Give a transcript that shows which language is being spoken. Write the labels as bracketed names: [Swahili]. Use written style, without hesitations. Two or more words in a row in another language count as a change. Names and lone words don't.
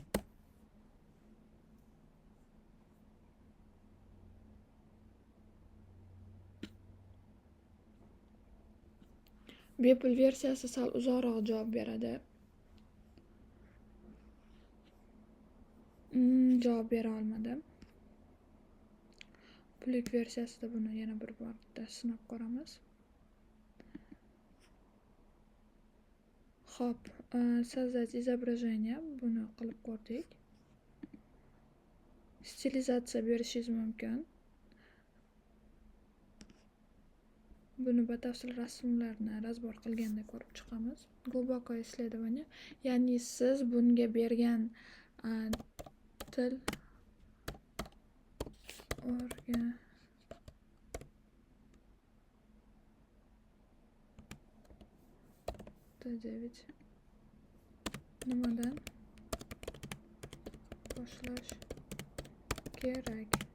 [Uzbek] Bepul versiyasi sal uzoqroq javob beradi. Javob bera olmadim. Pullik versiyasida buni yana bir marta sinab ko'ramiz. Xo'p, [Russian] создать изображение [Uzbek] buni qilib ko'rdik. Stilizatsiya berishingiz mumkin. Buni batafsil rasmlarni razbor qilganda ko'rib chiqamiz. [Russian] Глубокое исследование, [Uzbek] ya'ni siz bunga bergan til T9 nimadan boshlash kerak?